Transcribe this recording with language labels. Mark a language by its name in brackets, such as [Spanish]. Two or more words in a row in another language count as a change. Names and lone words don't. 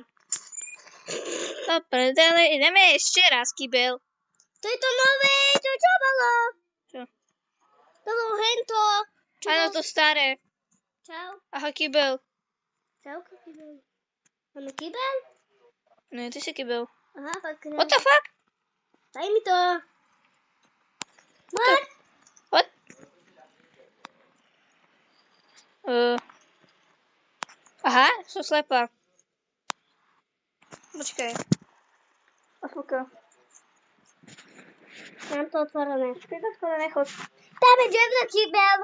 [Slovak] To prdele, ideme ešte raz kýbel. To je to nové, to čo bolo? Čo? To bolo hento. Áno, to staré. Čau. Aha, kýbel. Čau, kýbel. Máme kýbel? No, ty si kýbel. Aha, tak ne. [English] What the fuck? [Slovak] Daj mi to. [English] What? What? [Slovak] Aha, som slepá. Počkaj. Osúka. Mám to otvorené. Keď to skoro nechod. Tam je Jeff the kýbel.